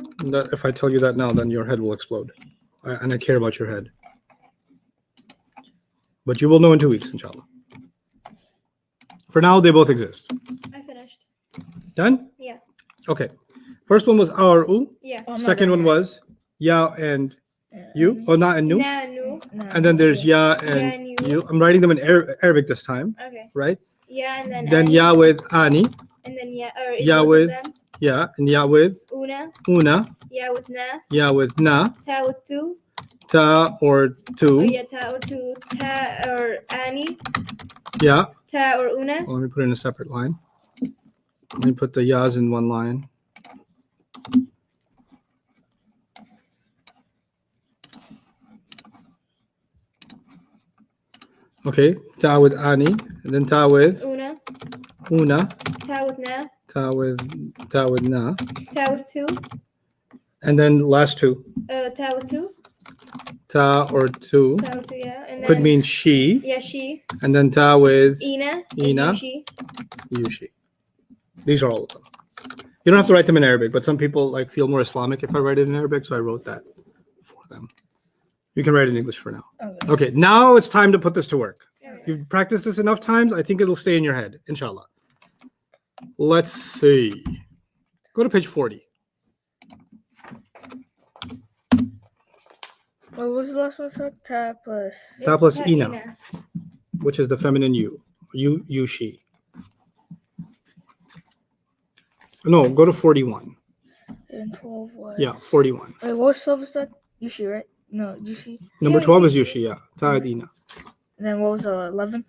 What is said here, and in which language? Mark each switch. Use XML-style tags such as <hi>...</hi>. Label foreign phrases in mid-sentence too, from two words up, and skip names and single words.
<en>If I tell you that now, then your head will explode. And I care about your head. But you will know in 2 weeks, inshallah. For now, they both exist. I finished. Done? Yeah. Okay. First one was A or U. Yeah. Oh, I'm not Second done one yet. was Ya and you. Oh, Na and Nu. Na, nu. No, And then there's Ya Ya and and you. you. I'm writing them in Arabic this time, Okay. right? Yeah, and then Then ani, Ya with Ani. and then yeah, or is Ya both with of them? Ya, and Ya with Una, Una. yeah with na, Ya with Na. ta with two, Ta or or two. yeah ta or two, ta or ani, Ya. ta or una. Well, let me put it in a separate line. Let me put the Yas in one line. Okay, Ta with Ani, and then Ta with Una, Una, ta with na, Ta with Na, ta with two, and then last two. ta with two, Ta or two ta with two, yeah, and then could mean she, yeah she, and then Ta with ina, Ina. and she. you, she. These are all of them. You don't have to write them in Arabic, but some people like feel more Islamic if I write it in Arabic, so I wrote that for them. You can write it in English for now. Okay. Okay, now it's time to put this to work. Okay. You've practiced this enough times, I think it'll stay in your head, inshallah. Let's see. Go to page 40. What was the last one? So ta plus. Ta It's plus ta ina, which is the feminine you. You, she. No, go to 41. And 12 was. Yeah, 41. Wait, what was 12 was that? Yushi, right? No, Yushi. Number Yeah, 12 is Yushi. Yushi, yeah. Ta and ina. And then what was the 11th?</en>